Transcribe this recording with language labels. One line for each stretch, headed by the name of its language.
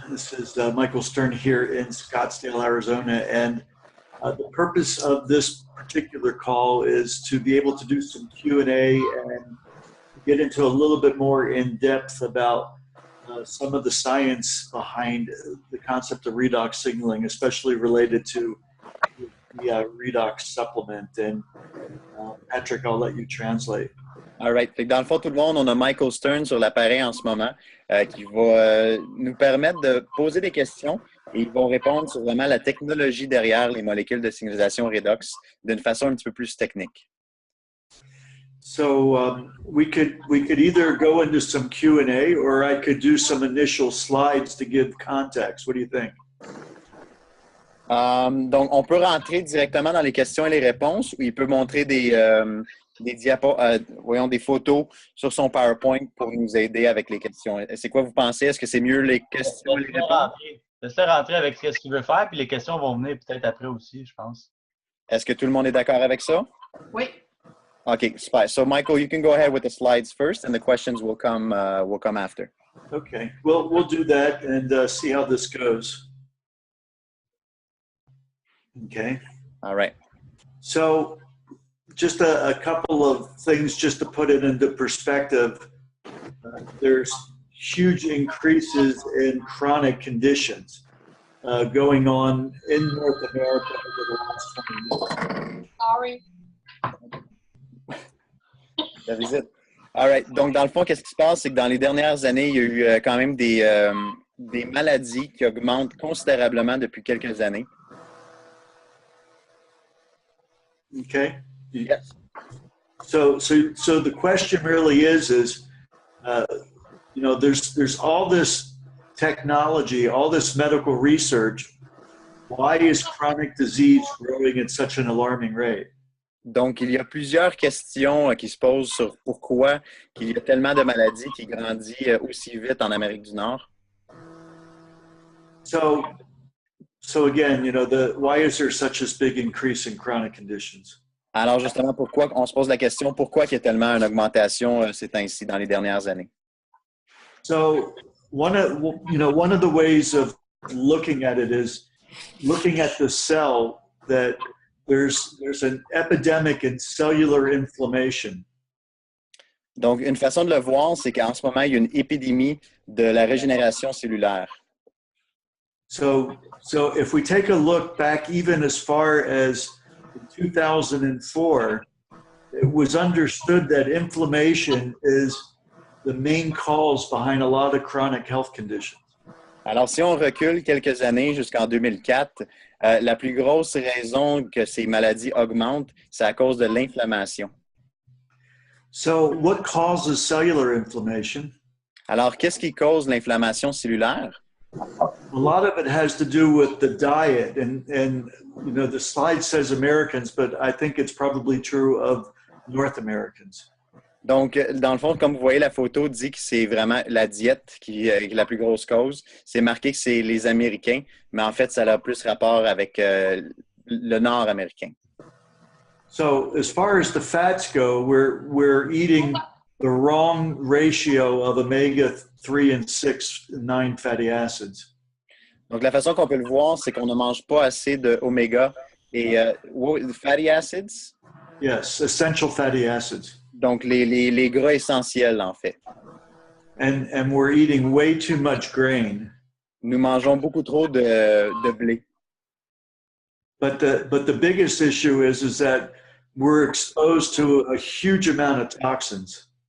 English: This is Michael Stern here in Scottsdale, Arizona, and the purpose of this particular call is to be able to do some Q&A and get into a little bit more in depth about some of the science behind the concept of redox signaling, especially related to the redox supplement. And Patrick, I'll let you translate. All right.
French: Fait que dans le fond, tout le monde, on a Michael Stern sur l'appareil en ce moment qui va nous permettre de poser des questions et ils vont répondre sur vraiment la technologie derrière les molécules de signalisation redox d'une façon un petit peu plus technique.
English: So we could either go into some Q&A or I could do some initial slides to give context. What do you think?
French: Donc, on peut rentrer directement dans les questions et les réponses ou il peut montrer des des photos sur son PowerPoint pour nous aider avec les questions. C'est quoi vous pensez? Est-ce que c'est mieux les questions et les réponses? Laissez rentrer avec ce qu'il veut faire, puis les questions vont venir peut-être après aussi, je pense. Est-ce que tout le monde est d'accord avec ça? Oui.
English: Okay, super. So, Michael, you can go ahead with the slides first, and the questions will come after. Okay, well, we'll do that and see how this goes. Okay. All right. So, just a couple of things just to put it into perspective. There's huge increases in chronic conditions going on in North America over the last 20 years. Sorry.
French: La visite.
English: All right.
French: Donc, dans le fond, qu'est-ce qui se passe? C'est que dans les dernières années, il y a eu quand même des maladies qui augmentent considérablement depuis quelques années.
English: Okay. Yes. So the question really is you know, there's all this technology, all this medical research. Why is chronic disease growing at such an alarming rate?
French: Donc, il y a plusieurs questions qui se posent sur pourquoi il y a tellement de maladies qui grandissent aussi vite en Amérique du Nord.
English: So again, you know, why is there such a big increase in chronic conditions?
French: Alors, justement, pourquoi on se pose la question, pourquoi il y a tellement une augmentation ces temps-ci dans les dernières années?
English: So one of the ways of looking at it is looking at the cell that there's an epidemic in cellular inflammation.
French: Donc, une façon de le voir, c'est qu'en ce moment, il y a une épidémie de la régénération cellulaire.
English: So if we take a look back even as far as 2004, it was understood that inflammation is the main cause behind a lot of chronic health conditions.
French: Alors, si on recule quelques années jusqu'en 2004, la plus grosse raison que ces maladies augmentent, c'est à cause de l'inflammation.
English: So what causes cellular inflammation?
French: Alors, qu'est-ce qui cause l'inflammation cellulaire?
English: A lot of it has to do with the diet, and you know, the slide says Americans, but I think it's probably true of North Americans.
French: Donc, dans le fond, comme vous voyez, la photo dit que c'est vraiment la diète qui est la plus grosse cause. C'est marqué que c'est les Américains, mais en fait, ça a plus rapport avec le Nord américain.
English: So, as far as the fats go, we're eating the wrong ratio of omega-3 and 6 and 9 fatty acids.
French: Donc, la façon qu'on peut le voir, c'est qu'on ne mange pas assez d'oméga et
English: fatty acids. Yes, essential fatty acids.
French: Donc, les gras essentiels, en fait.
English: And we're eating way too much grain.
French: Nous mangeons beaucoup trop de blé.
English: But the biggest issue is that we're exposed to a huge amount of toxins.